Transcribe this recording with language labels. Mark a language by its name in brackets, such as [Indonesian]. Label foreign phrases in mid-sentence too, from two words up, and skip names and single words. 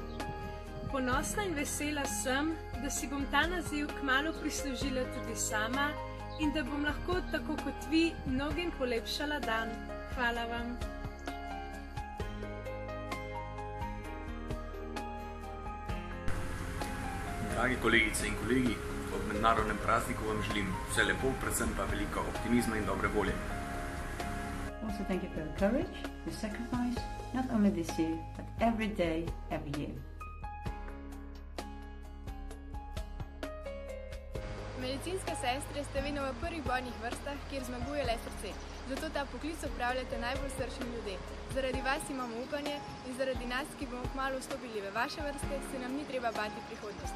[Slovenian] Ponosna in vesela sem, da si bom ta naziv kmalu prislužila tudi sama in da bom lahko tako kot vi mnogim polepšala dan. Hvala vam. Dragi kolegice in kolegi, ob mednarodnem prazniku vam želim vse lepo, predvsem pa veliko optimizma in dobre volje. [English] Also thank you for your courage, your sacrifice, not only this year, but every day, every year. [Slovenian] Medicinske sestre ste vedno v prvih bojnih vrstah, kjer zmaguje le srce. Zato ta poklic opravljate najbolj srčni ljudje. Zaradi vas imamo upanje in zaradi nas, ki bomo kmalu vstopili v vaše vrste, se nam ni treba bati prihodnosti.